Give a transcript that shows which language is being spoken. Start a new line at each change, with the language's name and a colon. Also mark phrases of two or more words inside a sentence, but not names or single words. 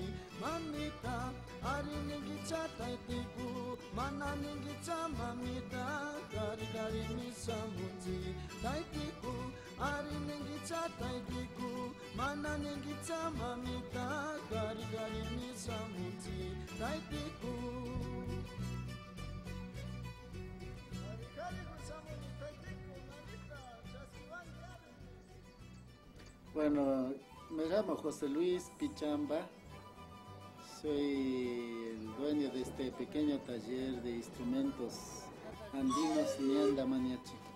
Quechua: Mamita, ari ningicha taitiku, mana ningicha mamita, ari misa munji. Taitiku, ari ningicha taitiku, mana ningicha mamita, ari misa munji. Taitiku.
Spanish: Bueno, me llamo José Luis Pichamba, soy el dueño de este pequeño taller de instrumentos andinos Ñanda Maniachi.